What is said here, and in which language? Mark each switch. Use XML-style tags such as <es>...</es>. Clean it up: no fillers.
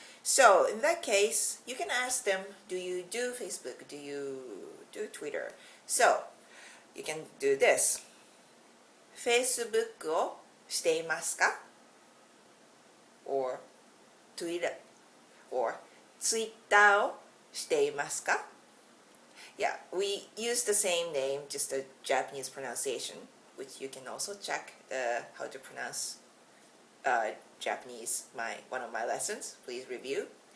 <en>So in that case, you can ask them, do you do Facebook? Do you do Twitter? So you can do this.</en> <ja>Facebook をしていますか?</ja> <en>Or Twitter, or</en> <ja>Twitter をしていますか?</ja> <en>Yeah, we use the same name, just a Japanese pronunciation, which you can also check how to pronounce Japanese, one of my lessons. Please review.</en>